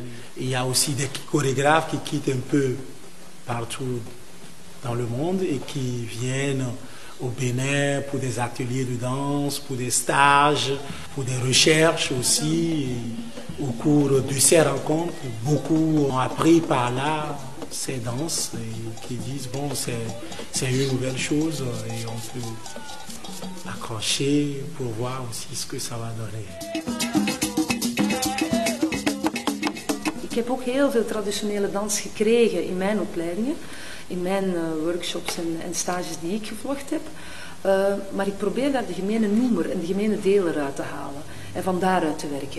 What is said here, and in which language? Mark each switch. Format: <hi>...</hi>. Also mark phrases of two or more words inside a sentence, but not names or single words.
<fr>Et il y a aussi des chorégraphes qui quittent un peu partout dans le monde et qui viennent au Bénin pour des ateliers de danse, pour des stages, pour des recherches aussi. Et au cours de ces rencontres, beaucoup ont appris par là ces danses et qui disent bon, c'est une nouvelle chose et on peut accrocher pour voir aussi ce que ça va donner.</fr> <nl>Ik heb ook heel veel traditionele dans gekregen in mijn opleidingen, in mijn workshops en stages die ik gevolgd heb. Maar ik probeer daar de gemene noemer en de gemene delen uit te halen en van daaruit te werken.</nl>